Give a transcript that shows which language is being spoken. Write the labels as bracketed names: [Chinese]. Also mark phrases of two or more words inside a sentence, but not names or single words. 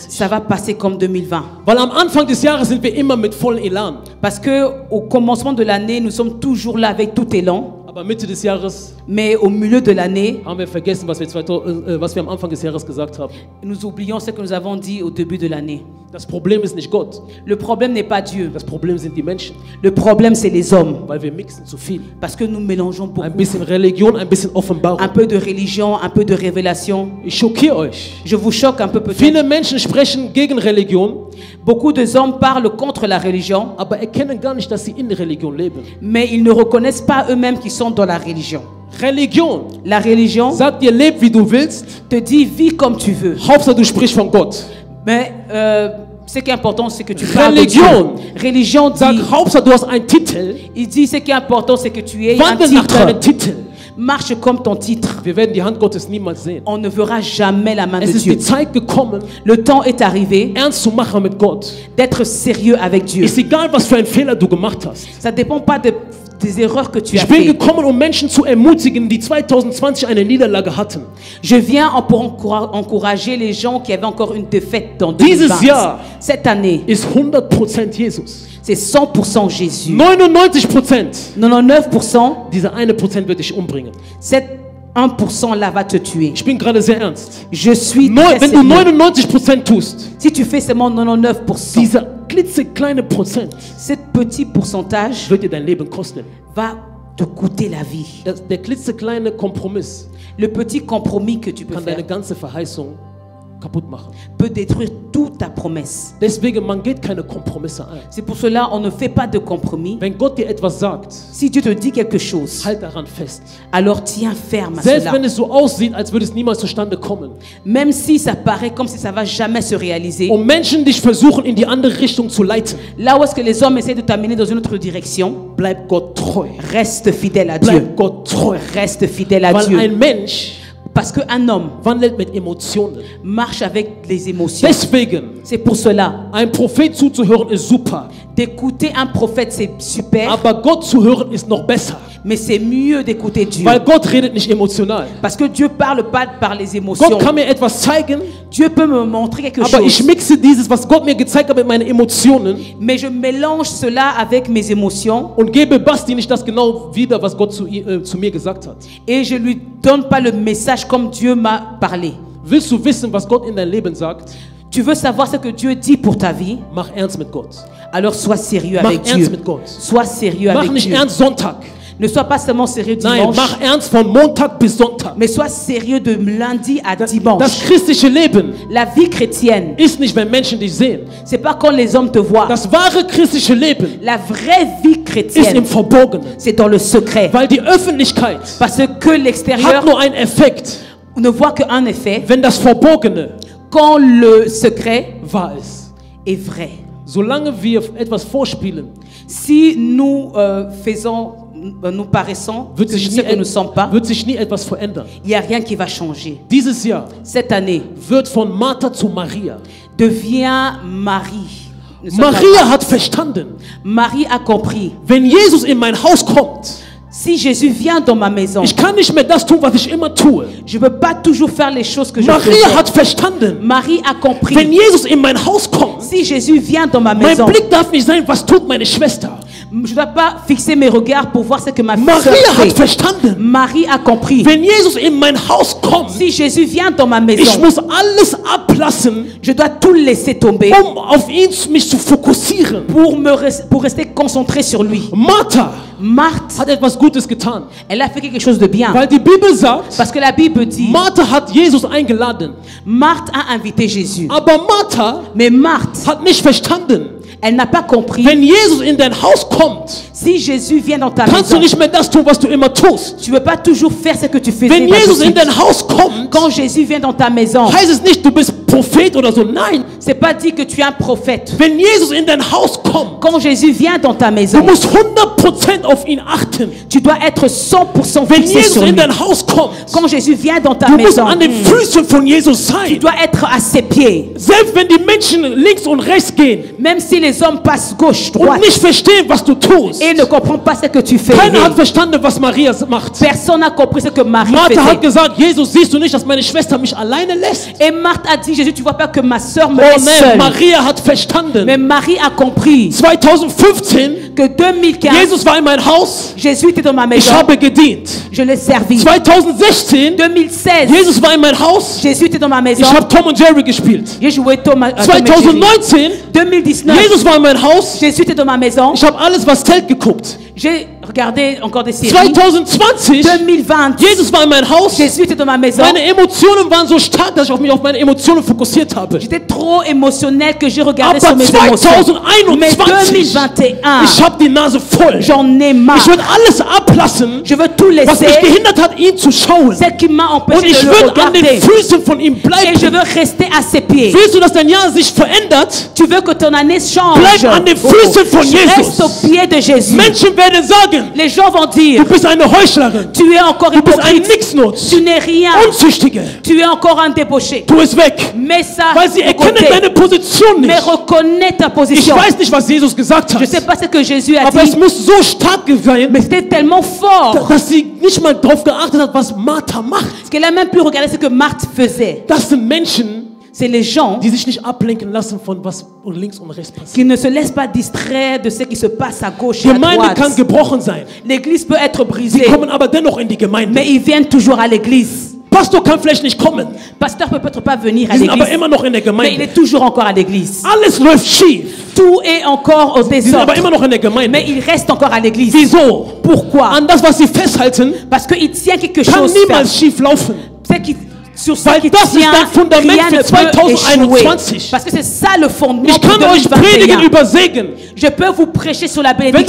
[French] ça va passer comme 2020. [German] Weil am Anfang des Jahres sind wir immer mit vollem Elan. [French] Parce que au commencement de l'année, nous sommes toujours là avec tout élan, [German] Aber Mitte des Jahres [French] mais au milieu de l'année, [German] haben wir vergessen, was wir am Anfang des Jahres gesagt haben. [French] nous oublions ce que nous avons dit au début de l'année. [German] Das Problem ist nicht Gott, [French] Le problème n'est pas Dieu, [German] das Problem sind die Menschen, [French] le problème c'est les hommes, [German] weil wir mixen zu viel. [French] parce que nous mélangeons [German] Ein [French] beaucoup. [German] bisschen Religion, ein bisschen Offenbarung. [French] Un peu de religion, un peu de révélation. [German] Ich schockiere euch. [French] Je vous choque un peu peut-être. [German] Viele Menschen sprechen gegen Religion, [French] Beaucoup de hommes parlent contre la religion, [German] aber erkennen gar nicht, dass sie in der Religion leben. [French] mais ils ne reconnaissent pas eux-mêmes qu'ils sont dans la religion. [German] Religion [French] La religion [German] sagt dir, leb wie du willst, [French] te dit vis comme tu veux, [German] Hauptsache du sprichst von Gott. [French] mais ce qui est important c'est que tu parles de Dieu. [German] Religion [French] Religion [German] sagt, [French] dit, [German] Hauptsache du hast einen Titel, [French] il dit ce qui est important c'est que tu aies un [German] wandel nach deinem [French] titre. [German] Titel. [French] Marche comme ton titre. [German] Wir werden die Hand Gottes niemals sehen. [French] On ne verra jamais la main de [German] Es ist [French] Dieu. [German] die Zeit gekommen, [French] Le temps est arrivé [German] ernst zu machen mit Gott. [French] d'être sérieux avec Dieu. [German] Ist egal, was für einen Fehler du gemacht hast. [French] Ça ne dépend pas des erreurs que tu as [German] Ich bin [French] faites. [German] gekommen, um Menschen zu ermutigen, die 2020 eine Niederlage hatten. [French] Je viens pour encourager les gens qui avaient encore une défaite dans [German] Dieses [French] 2020. [German] Jahr [French] Cette année, [German] ist 100% Jesus. [French] c'est 100% Jésus. [German] 99%. [French] 99%, [German] Dieser 1% wird dich umbringen. [French] cet 1% là va te tuer. [German] Ich bin gerade sehr ernst. [French] Je suis très [German] Wenn du [French] sérieux. [German] 99% tust, [French] Si tu fais seulement 99%, [German] dieser klitzekleine Prozent [French] ce petit pourcentage [German] wird dir dein Leben kosten. [French] va te coûter la vie. [German] Der klitzekleine Kompromiss [French] Le petit compromis que tu peux [German] kann [French] faire [German] deine ganze Verheißung kaputt machen. [French] peut détruire toute ta promesse. [German] Deswegen, man geht keine Kompromisse ein. [French] C'est pour cela on ne fait pas de compromis. [German] Wenn Gott dir etwas sagt, [French] Si Dieu te dit quelque chose, [German] halt daran fest. [French] alors tiens ferme à [German] Selbst [French] cela. [German] wenn es so aussieht, als würde es niemals zustande kommen. [French] Même si ça paraît comme si ça va jamais se réaliser. [German] Um Menschen dich versuchen, in die andere Richtung zu leiten, [French] Là où est-ce que les hommes essaient de t'amener dans une autre direction, [German] bleib Gott treu. [French] reste fidèle à Dieu. [German] Bleib Gott treu. [French] Reste fidèle à [German] Weil [French] Dieu. [German] ein Mensch [French] Parce qu'un homme [German] wandelt mit Emotionen. [French] marche avec les émotions. [German] Deswegen, [French] C'est pour cela, [German] ein Prophet zuzuhören ist super, [French] d'écouter un prophète c'est super, [German] aber Gott zu hören ist noch besser. [French] mais c'est mieux d'écouter Dieu. [German] Weil Gott redet nicht emotional. [French] Parce que Dieu parle pas par les émotions. [German] Gott kann mir etwas zeigen, [French] Dieu peut me montrer quelque [German] aber ich [French] chose, [German] mixe dieses, was Gott mir gezeigt hat, mit meinen Emotionen [French] mais je mélange cela avec mes émotions [German] und gebe Basti nicht das genau wieder, was Gott zu mir gesagt hat. [French] et je lui donne pas le message comme Dieu m'a parlé. [German] Willst du wissen, was Gott in dein Leben sagt? [French] Tu veux savoir ce que Dieu dit pour ta vie? [German] Mach ernst mit Gott. [French] Alors sois sérieux [German] Mach [French] avec [German] ernst [French] Dieu. [German] mit Gott. [French] Sois sérieux [German] Mach [French] avec [German] nicht [French] Dieu. [German] ernst Sonntag. [French] Ne sois pas seulement sérieux [German] Nein, [French] dimanche, [German] mach ernst von Montag bis Sonntag. [French] mais sois sérieux de lundi à [German] Das [French] dimanche. [German] christliche Leben [French] La vie chrétienne, [German] ist nicht, wenn Menschen dich sehen. [French] c'est pas quand les hommes te voient. [German] Das wahre christliche Leben [French] La vraie vie [German] ist im [French] chrétienne, [German] Verborgenen. [French] c'est dans le secret. [German] Weil die Öffentlichkeit [French] Parce que l'extérieur [German] hat nur einen Effekt, [French] ne voit qu'un effet [German] wenn das Verborgene [French] quand le secret [German] wahr ist. [French] est vrai. [German] Solange wir etwas vorspielen, [French] Si nous nous paraissons [German] wird [French] ce [German] sich, nie, [French] que nous ne sommes pas, [German] wird sich nie etwas verändern. [French] il n'y a rien qui va changer. [German] Dieses Jahr [French] Cette année, [German] wird von Martha zu Maria. [French] deviens Marie. Nous sommes [German] Maria hat verstanden, [French] Marie a compris. [German] wenn Jesus in mein Haus kommt, [French] Si Jésus vient dans ma maison, [German] ich kann nicht mehr das tun, was ich immer tue. [French] je ne peux pas toujours faire les choses que je [German] Maria [French] faisais. [German] hat verstanden, [French] Marie a [German] wenn [French] compris. [German] Jesus in mein Haus kommt, [French] Si Jésus vient dans ma [German] mein [French] maison, [German] Blick darf nicht sein, was tut meine Schwester. [French] je ne dois pas fixer mes regards pour voir ce que ma sœur [German] Maria hat [French] fait. [German] verstanden, [French] Marie a compris. [German] wenn Jesus in mein Haus kommt, [French] Si Jésus vient dans ma [German] ich [French] maison, [German] muss alles ablassen, [French] je dois tout laisser tomber [German] auf ihn mich zu fokussieren. [French] pour rester concentré sur lui. [German] Martha [French] Marthe, [German] hat etwas Gutes getan, [French] elle a fait quelque chose de bien. [German] weil die Bibel sagt, [French] Parce que la Bible dit, [German] Martha hat Jesus eingeladen, [French] Marthe a invité Jésus. [German] aber Martha [French] Mais Marthe, [German] hat nicht verstanden, [French] elle n'a pas compris. [German] wenn Jesus in dein Haus kommt, [French] Si Jésus vient dans ta [German] kannst du [French] maison, [German] nicht mehr das tun, was du immer tust. [French] tu ne veux pas toujours faire ce que tu faisais [German] Wenn Jesus in [French] d'habitude. [German] dein Haus kommt, [French] Quand Jésus vient dans ta maison, [German] heißt es nicht, du bist Prophet oder so. Nein, [French] c'est pas dit que tu es un prophète. [German] wenn Jesus in dein Haus kommt, [French] Quand Jésus vient dans ta [German] du [French] maison, [German] musst 100% auf ihn achten. [French] tu dois être 100% [German] Wenn [French] fixé [German] Jesus [French] sur [German] in [French] lui. [German] dein Haus kommt, [French] Quand Jésus vient dans ta [German] du musst [French] maison, [German] an den Füßen von Jesus [French] tu [German] sein. [French] dois être à ses pieds. [German] Selbst wenn die Menschen links und rechts gehen [French] Même si les hommes passent gauche, [German] und [French] droite, [German] nicht verstehen, was du tust. [French] et ne comprennent pas ce que tu fais. [German] Keiner hat verstanden, was Maria macht. [French] Personne n'a compris ce que Marie [German] Martha hat [French] faisait. [German] gesagt, Jesus, siehst du nicht, dass meine Schwester mich alleine lässt? [French] Et Marthe a dit, Jésus, tu vois pas que ma sœur me [German] Oh [French] laisse [German] nein, [French] seule. [German] Maria hat [French] Mais [German] verstanden. [French] Marie a compris [German] 2015, [French] que 2015, [German] Jesus war in mein Haus, [French] Jésus était dans ma [German] ich [French] maison. [German] habe gedient. [French] Je l'ai servi. [German] 2016, [French] 2016, [German] Jesus war in mein Haus, [French] Jésus était dans ma maison. [German] ich habe Tom und Jerry gespielt. [French] J'ai joué Tom et Jerry. [German] 2019, [French] 2019, [German] Jesus war in mein Haus, [French] Jésus était dans ma maison. [German] ich habe alles, was zählt, geguckt. [French] J'ai regardé encore des séries. [German] 2020, [French] 2020, [German] Jesus war in mein Haus, [French] Jésus était dans ma maison. [German] meine Emotionen waren so stark, dass ich mich auf meine Emotionen fokussiert habe. [French] J'étais trop émotionnel que j'ai regardé [German] Aber [French] sur mes émotions. [German] 2021, [French] Mais 2021, [German] ich habe die Nase voll. [French] j'en ai marre. [German] Ich würde alles ablassen, [French] Je veux tout [German] was mich [French] laisser. [German] gehindert hat, ihn zu schauen. [French] Ce qui m'a [German] Und [French] empêché [German] ich [French] de le [German] will an den [French] regarder. [German] Füßen von ihm [French] Et je [German] bleiben. [French] veux rester à ses pieds. [German] Willst du, dass dein Jahr sich verändert? [French] Tu veux que ton année change. [German] Bleib an den Füßen von [French] Reste au [German] Jesus. [French] pied de Jésus. [German] Menschen werden sagen, [French] Les gens vont dire, [German] du bist eine Heuchlerin, [French] tu es encore [German] du bist ein [French] hypocrite. [German] Nixnutz, [French] Tu n'es rien. [German] Unzüchtige. [French] Tu es encore un débauché. Tu es weg, Mets ça [German] weil sie [French] de [German] erkennen [French] côté. [German] deine Position [French] Mais [German] nicht. [French] reconnais ta [German] Ich [French] position. [German] weiß nicht, was Jesus gesagt [French] Je ne sais [German] hat, [French] pas ce que Jésus a [German] aber es [French] dit, [German] muss so stark sein, [French] mais c'était tellement fort [German] dass sie nicht mal darauf geachtet hat, was Martha macht. [French] qu'elle a même pu regarder ce que Marthe faisait. [German] Das sind Menschen, [French] C'est les gens [German] die sich nicht ablenken lassen von was links und rechts passiert. [French] qui ne se laissent pas distraire de ce qui se passe à gauche [German] Die [French] et à [German] Gemeinde kann [French] droite. [German] gebrochen sein. [French] L'église peut être [German] Sie [French] brisée, [German] kommen aber dennoch in die Gemeinde. [French] mais ils viennent toujours à l'église. [German] Pastor kann vielleicht nicht kommen. [French] Pasteur peut peut-être pas venir à [German] Sie sind aber [French] l'église, [German] immer noch in der [French] mais il [German] Gemeinde. [French] est toujours encore à l'église. [German] Alles läuft schief. [French] Tout est encore au [German] Sie sind aber [French] désordre, [German] immer noch in der Gemeinde. [French] mais il reste encore à l'église. [German] Wieso? [French] Pourquoi? [German] An das, was sie festhalten, [French] Parce qu'il tient quelque [German] kann [French] chose [German] niemals schief laufen. [French] sur ce [German] Weil [French] qui [German] das ist [French] tient, [German] dein Fundament [French] rien [German] für [French] ne peut échouer. [German] 2021. [French] Parce que c'est ça le fondement [German] Ich [French] pour [German] kann euch predigen [French] 2021. [German] über Segen. [French] Je peux vous prêcher sur la [German] Wenn du das